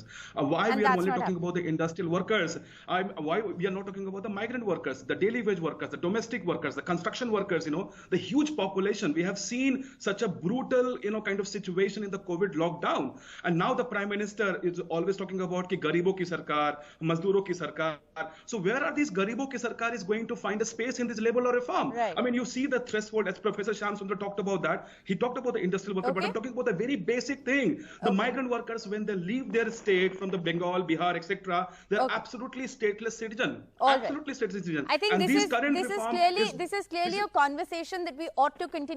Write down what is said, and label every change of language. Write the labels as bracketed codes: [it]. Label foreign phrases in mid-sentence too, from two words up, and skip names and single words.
[en] Why we are only talking about the industrial workers? Why we are not talking about the migrant workers, the daily wage workers, the domestic workers, the construction workers, the huge population. We have seen such a brutal, kind of situation in the COVID lockdown. And now the Prime Minister is always talking about [hi] की गरीबों की सरकार, मज़दूरों की सरकार. [en] So where are these [hi] गरीबों की सरकार [en] is going to find a space in this labor law reform? Right. I mean, you see the threshold, as Professor Shyam Sundar talked about that. He talked about the industrial worker, but I'm talking about the very basic thing. The migrant workers, when they leave their state from the Bengal, Bihar, etc., they're absolutely stateless citizen. Absolutely stateless citizen. I think this is clearly a conversation that we ought to continue.